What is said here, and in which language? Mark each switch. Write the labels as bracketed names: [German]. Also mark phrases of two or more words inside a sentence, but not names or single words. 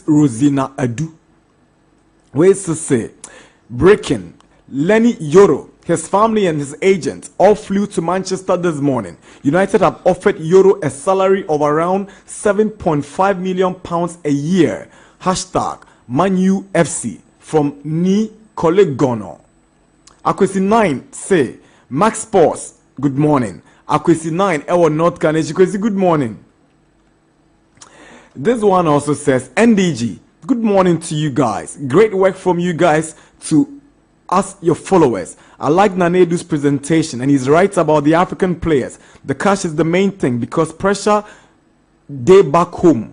[English] Rosina Adu. Ways to say, breaking. Lenny Yoro, his family and his agent all flew to Manchester this morning. United have offered Yoro a salary of around £7.5 million a year. Hashtag ManUFC from Ni Kolegono. Akwesi 9 say, Max Sports, good morning. Akwesi 9, Ewa North Kaneshi, good morning. This one also says, NDG, good morning to you guys. Great work from you guys to us, your followers. I like Nanedu's presentation, and he's right about the African players. The cash is the main thing because pressure day back home.